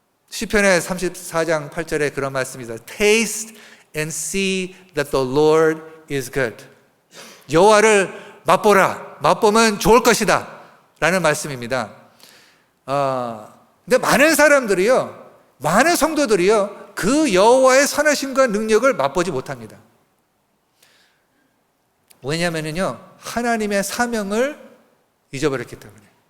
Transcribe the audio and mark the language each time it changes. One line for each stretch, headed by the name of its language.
Korean: 시편의 34장 8절에 그런 말씀이다.
English: Taste and see that the Lord is good.
Korean: 여호와를 맛보라. 맛보면 좋을 것이다 라는 말씀입니다. 근데 많은 사람들이요, 많은 성도들이요, 그 여호와의 선하심과 능력을 맛보지 못합니다. 왜냐하면요, 하나님의 사명을 잊어버렸기 때문에.